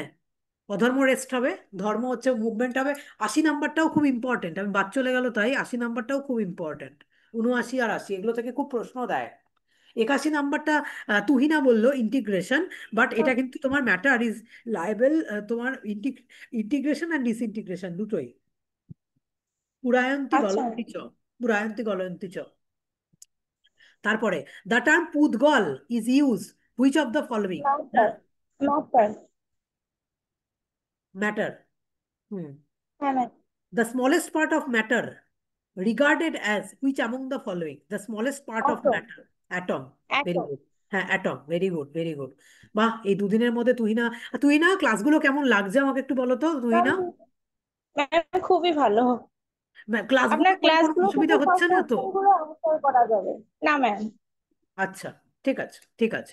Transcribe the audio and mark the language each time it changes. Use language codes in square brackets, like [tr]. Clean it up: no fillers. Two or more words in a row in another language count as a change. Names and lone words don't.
[bn] অধর্ম রেস্ট হবে, ধর্ম হচ্ছে মুভমেন্ট হবে। 80 নাম্বারটাও খুব ইম্পর্টেন্ট, আমি বাদ চলে গেল তাই, 80 নাম্বারটাও খুব ইম্পর্টেন্ট। 79 আর 80 এগুলো থেকে খুব প্রশ্ন দেয়। 81 নাম্বারটা তুহিনা বললো ইন্টিগ্রেশন, বাট এটা কিন্তু তোমার [en] matter is liable, [bn] তোমার [en] integration and disintegration [bn] দুটোই। পুরায়ন্তি আচ্ছা [sa] গলন্তি চ, পুরায়ন্তি গলন্তি চ। [en] তারপরে the term pudgala is use which of the following? Matter. Matter. ম্যাটার। হুম। [bn] হ্যাঁ ম্যাম। [en] The smallest part of matter regarded as which among the following? The smallest part of অ্যাটম। matter. Atom. Very অ্যাটম। good. [bn] হ্যাঁ অ্যাটম, [en] very good very good. [bn] বাহ, এই দুদিনের মধ্যে তুহিনা, তুহিনা ক্লাসগুলো কেমন লাগছে আমাকে একটু বলো তো তুহিনা। ম্যাম খুবই ভালো। ক্লাসগুলো আপনার করে কোনো ক্লাসগুলো থেকে অসুবিধা সব হচ্ছে না তো? কোশ্চেনগুলো আনসার করা যাবে? না ম্যাম। আচ্ছা, ঠিক আছে ঠিক আছে